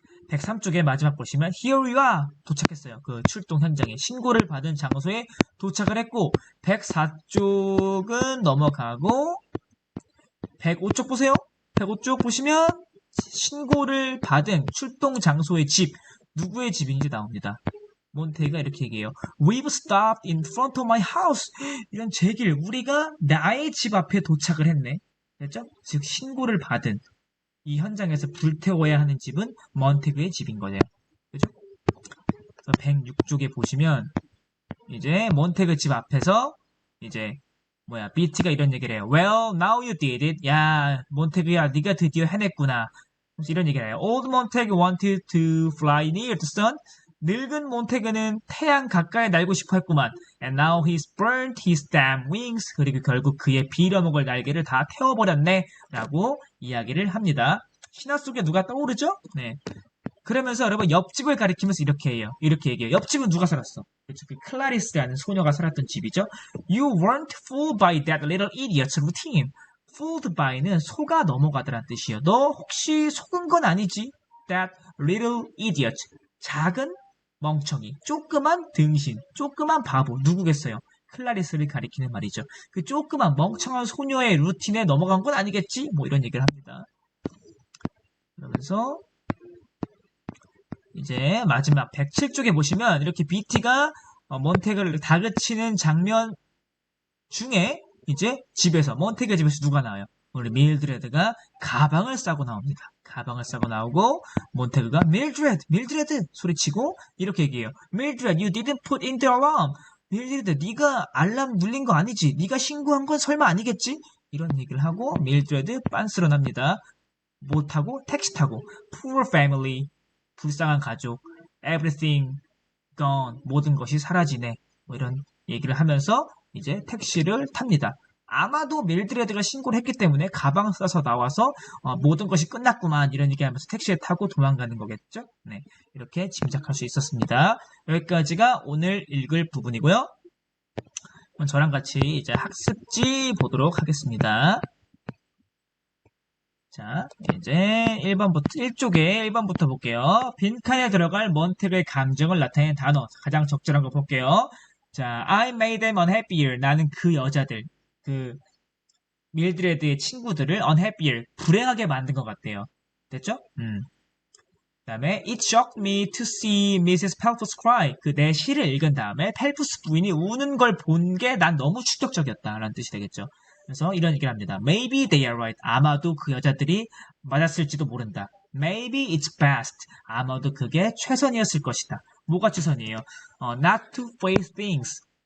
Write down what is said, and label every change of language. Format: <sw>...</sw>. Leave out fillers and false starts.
<ko>103쪽에 마지막 보시면</ko> <en>Here we are.</en> <ko>도착했어요. 그 출동 현장에 신고를 받은 장소에 도착을 했고 104쪽은 넘어가고 105쪽 보세요. 105쪽 보시면 신고를 받은 출동 장소의 집 누구의 집인지 나옵니다. 몬테가 이렇게 얘기해요.</ko> <en>We've stopped in front of my house.</en> <ko>이런 제길 우리가 나의 집 앞에 도착을 했네. 됐죠? 즉 신고를 받은 이 현장에서 불태워야 하는 집은 몬테그의 집인 거예요. 그죠? 106쪽에 보시면 이제 몬테그 집 앞에서 이제 BT가 이런 얘기를 해요.</ko> <en>Well, now you did it.</en> <ko>야, 몬테그야, 네가 드디어 해냈구나. 이런 얘기를 해요.</ko> <en>Old Montag wanted to fly near the sun.</en> <ko>늙은 몬테그는 태양 가까이 날고 싶어 했구만.</ko> <en>And now he's burnt his damn wings.</en> <ko>그리고 결국 그의 빌어먹을 날개를 다 태워버렸네. 라고 이야기를 합니다. 신화 속에 누가 떠오르죠? 네. 그러면서 여러분 옆집을 가리키면서 이렇게 해요. 이렇게 얘기해요. 옆집은 누가 살았어? 그렇죠. 그 클라리스라는 소녀가 살았던 집이죠.</ko> <en>You weren't fooled by that little idiot's routine.</en> <ko>Fooled by는 속아 넘어가더란 뜻이에요. 너 혹시 속은 건 아니지?</ko> <en>That little idiot.</en> <ko>작은 멍청이, 조그만 등신, 조그만 바보, 누구겠어요? 클라리스를 가리키는 말이죠. 그 조그만 멍청한 소녀의 루틴에 넘어간 건 아니겠지? 뭐 이런 얘기를 합니다. 그러면서 이제 마지막 107쪽에 보시면 이렇게 BT가 몬테그를 다그치는 장면 중에 이제 집에서 몬테그 집에서 누가 나와요? 우리 밀드레드가 가방을 싸고 나옵니다. 가방을 싸고 나오고 몬테그가 밀드레드 소리치고 이렇게 얘기해요.</ko> <en>밀드레드, you didn't put in the alarm.</en> <ko>밀드레드, 네가 알람 눌린 거 아니지? 네가 신고한 건 설마 아니겠지? 이런 얘기를 하고 밀드레드 빤스러 납니다. 뭐 타고? 택시 타고.</ko> <en>Poor family,</en> <ko>불쌍한 가족.</ko> <en>Everything gone,</en> <ko>모든 것이 사라지네. 뭐 이런 얘기를 하면서 이제 택시를 탑니다. 아마도 밀드레드가 신고를 했기 때문에 가방 싸서 나와서 모든 것이 끝났구만 이런 얘기하면서 택시에 타고 도망가는 거겠죠? 네, 이렇게 짐작할 수 있었습니다. 여기까지가 오늘 읽을 부분이고요. 그럼 저랑 같이 이제 학습지 보도록 하겠습니다. 자, 이제 1쪽에 1번부터 볼게요. 빈칸에 들어갈 몬테그의 감정을 나타내는 단어. 가장 적절한 거 볼게요. 자,</ko> <en>I made them unhappier.</en> <ko>나는 그 여자들, 그 밀드레드의 친구들을 unhappier, 불행하게 만든 것 같대요. 됐죠?</ko> <en>그다음에 It shocked me to see Mrs. Pelfus cry.</en> <ko>그 내 시를 읽은 다음에 펠프스 부인이 우는 걸 본 게 난 너무 충격적이었다라는 뜻이 되겠죠. 그래서 이런 얘기를 합니다.</ko> <en>Maybe they are right.</en> <ko>아마도 그 여자들이 맞았을지도 모른다.</ko> <en>Maybe it's best.</en> <ko>아마도 그게 최선이었을 것이다. 뭐가 최선이에요?</ko> <en>Not to face things.</en>